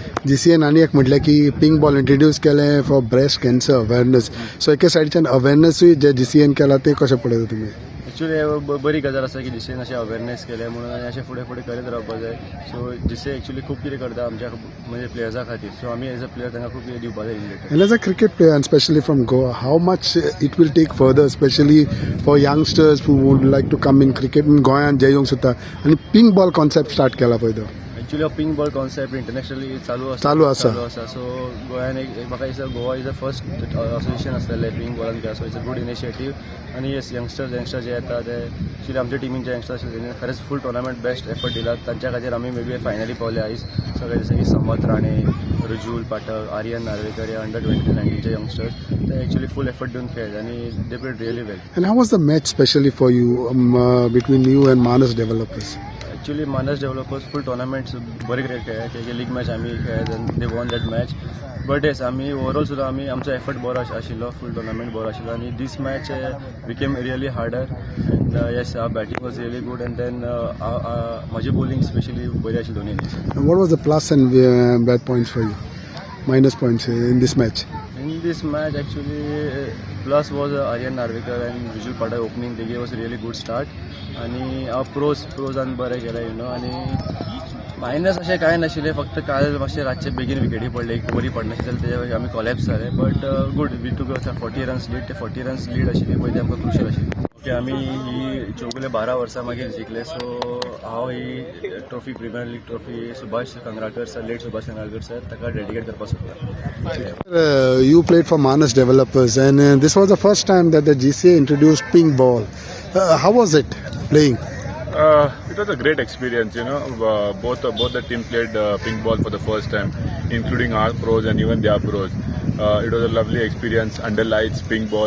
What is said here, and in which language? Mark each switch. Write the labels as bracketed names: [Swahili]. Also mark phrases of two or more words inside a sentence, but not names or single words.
[Konkani] GCAन आनी एक म्हटलें की [English] pink ball introduce [Konkani] केलें [English] for breast cancer awareness. [Konkani] सो एके सायडीच्यान अवेरनेसूय जे GCAन केला ते कशें पळयता तुमी? एक्चुली बरी गजाल आसा की GCAन अशें अवेरनेस केलें म्हणून, आनी अशें फुडें करीत रावपाक जाय. सो GCA एक्चुली खूब कितें करता आमच्या म्हणजे प्लेयर्सां खातीर. सो आमी [English] as a player [Konkani] तांकां खूब कितें दिवपाक जाय. [English] And as a cricket player, and especially from Goa, how much it will take further, especially for youngsters who would like to come in cricket in Goyan, [Konkani] जे येवंक सोदता आनी [English] pink ball concept start [Konkani] केला पळय तो. एक्चुली हो [English] pink ball concept [Konkani] इंटरनॅशनली चालू आसा. सो गोंयान म्हाका दिसता [English] Goa is the first association [Konkani] आसलेलें पिंक बॉलान खेळा. [English] so it's a good initiative. [Konkani] आनी [English] yes youngster [Konkani] जे येता ते एक्चुली आमच्या टिमीन जे यंगस्टर आशिल्ले तेणी खरेंच [English] full tournament best effort [Konkani] दिला. तांच्या खातीर आमी [English] may be [Konkani] फायनली पावले आयज. सगळे जशे की समत राणे, रुजूल पाठक, आर्यन नार्वेकर, हे अंडर 20-19चे यंगस्टर्स ते एक्चुली [English] full effort [Konkani] दिवन खेळले आनी [English] they played really well. And how was the match specially for you between you and Manas Developers? [Konkani] एक्चुली मानस डेव्हलपर्स [English] full tournaments [Konkani] बरे क्रिकेट खेळ्ळे. की लीग मॅच आमी खेळ्ळे, [English] they won that match. but yes [Konkani] आमी ओवरऑल सुद्दां आमचो एफर्ट बरो आशिल्लो, [English] full tournament [Konkani] बरो आशिल्लो. [English] आनी this match became really harder. and yes batting was really good. and then [Konkani] म्हजी बॉलिंग स्पेशली बरी आशिल्ली दोनूय दीस. [English] And what was the plus and bad points for you? Minus points in this match? In this match, actually, plus was Aryan Narvekar and Vijul Padak opening. They gave us a really good start. [Konkani] आणि प्रोज आनी बरें केलें आनी मायनस अशें कांय नाशिल्लें. फक्त काल मातशें रातचे बेगीन विकेटी पडले, एक बरी पडनाशिल्ली जाल्यार तेजे आमी कॉलेप्स जाले. [English] but good, we took 40 runs lead. [Konkani] ते [English] 40 runs lead [Konkani] आशिल्ली पळय ती आमकां क्रुशियल आशिल्ली. ओके, आमी ही चौगुले 12 वर्सां मागीर जिखले. सो हांव ही ट्रॉफी, प्रिमियर लीग ट्रॉफी सुभाष कंगराळकर सर, लेट सुभाष कंगराळकर सर, ताका डेडिकेट करपाक सोदता. [English] You played for Manas Developers, and this was the first time that the GCA introduced pink ball. How was it playing? It was a great experience, both the team played pink ball for the first time, including our pros and even their pros. It was a lovely experience, under lights, pink ball.